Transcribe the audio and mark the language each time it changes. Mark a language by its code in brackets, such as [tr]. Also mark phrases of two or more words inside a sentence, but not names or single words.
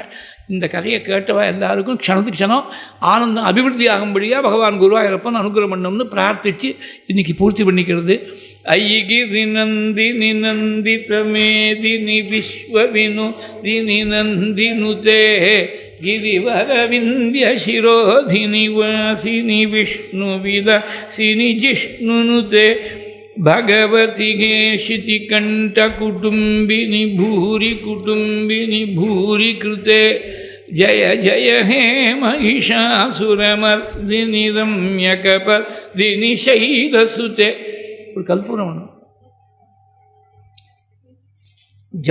[ta] இந்த கதையை கேட்டவா எல்லாருக்கும் க்ஷணத்துக்கு க்ஷணம் ஆனந்தம் அபிவிருத்தி ஆகும்படியாக பகவான் குருவாயூரப்பன் அனுகிரகம் பண்ணணும்னு பிரார்த்தித்து இன்றைக்கி பூர்த்தி பண்ணிக்கிறது. [sa] अयिगिरि नन्दिनि नन्दितमेदिनि विश्वविनोदिनि नन्दिनुते गिरिवरविन्द्य शिरोधिनि वासिनि विष्णुविलासिनि जिष्णुनुते भगवति गेशितिकण्ठकुटुम्बिनि भूरि कृते जय जय हे महिषासुरमर्दिनि रम्यकपर्दिनि शैलसुते. [ta] ஒரு கல்பூரம்